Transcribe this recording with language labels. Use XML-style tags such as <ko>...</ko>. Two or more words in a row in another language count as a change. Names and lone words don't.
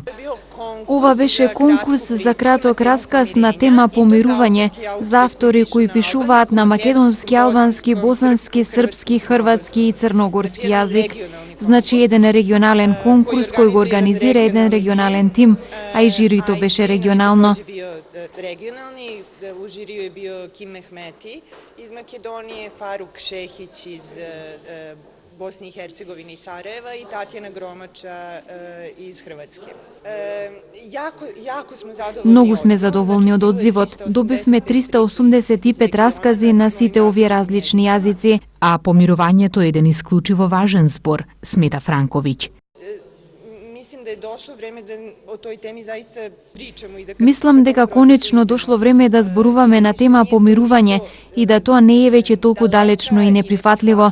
<mk>Ова беше конкурс за краток расказ на тема помирување за автори кои пишуваат на македонски, албански, босански, српски, хрватски и црногорски јазик. Значи еден регионален конкурс кој го организира еден регионален тим, а и жирито беше регионално.</mk> <hr>Регионални, у жирiju je bio Kim Mehmeti iz Makedonije, Faruk Šehić iz Bosne i Hercegovine i Sarajeva i Tatjana Gromača iz Hrvatske. Jako smo zadovoljni.</hr> <mk>Многу сме задоволни од одзивот. Добивме 385 раскази на сите овие различни јазици. А помирувањето е еден исклучиво важен збор, смета Франковиќ. Мислам дека конечно дошло време да зборуваме на тема помирување и да тоа не е веќе толку далечно и неприфатливо.</mk>